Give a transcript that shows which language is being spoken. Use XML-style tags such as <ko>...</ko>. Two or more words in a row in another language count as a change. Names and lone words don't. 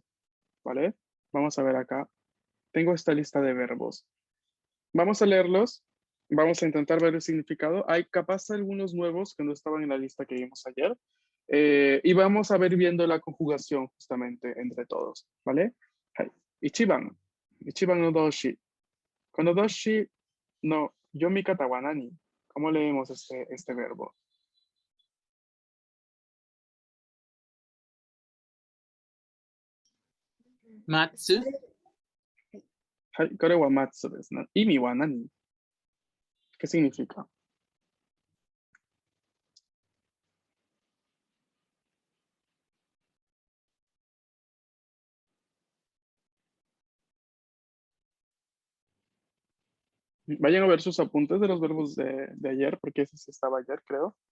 <es>¿Vale? Vamos a ver acá. Tengo esta lista de verbos. Vamos a leerlos. Vamos a intentar ver el significado. Hay capaz algunos nuevos que no estaban en la lista que vimos ayer. Y vamos a ver viendo la conjugación justamente entre todos. ¿Vale?</es> <ja>はい。一番。一番の動詞. この動詞の読み方は何?</ja> <es>¿Cómo leemos este verbo?</es> <ja>Matsu. はい、これはmatsuですね。意味は何?</ja> <es>¿Qué significa? Vayan a ver sus apuntes de los verbos de ayer, porque ese sí estaba ayer, creo.</es>